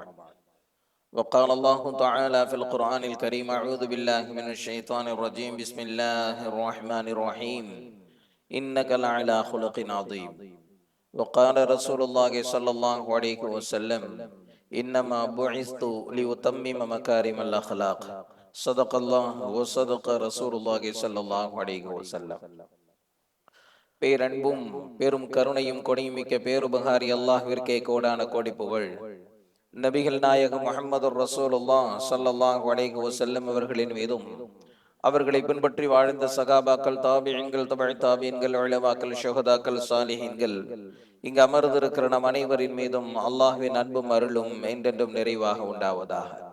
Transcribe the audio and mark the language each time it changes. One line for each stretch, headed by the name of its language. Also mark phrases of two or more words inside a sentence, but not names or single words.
Arabic: وقال الله تعالى في القرآن الكريم: أعوذ بالله من الشيطان الرجيم، بسم الله الرحمن الرحيم، إنك لعلى خلق عظيم. وقال رسول الله صلى الله عليه وسلم: إنما بعثت لأتمم مكارم الأخلاق. صدق الله وصدق رسول الله صلى الله عليه وسلم.
Tamil: பேரன்பும் பெரும் கருணையும் கொடியுமிக்க பேருபகாரி அல்லாஹ்விற்கே கோடான கோடி புகழ். நபிகள் நாயகம்
Arabic: محمد رسول الله صلى الله عليه وسلم
Tamil: அவர்களின் மீதும், அவர்களை பின்பற்றி வாழ்ந்த சகாபாக்கள், தாபிஈன்கள், தபஅ தாபிஈன்கள், உலமாக்கள், ஷுஹதாக்கள், சாலிஹீன்கள், இங்கு அமர்ந்திருக்கிற நம் அனைவரின் மீதும் அல்லாஹ்வின் அன்பும் அருளும் என்றென்றும் நிறைவாக உண்டாவதாக.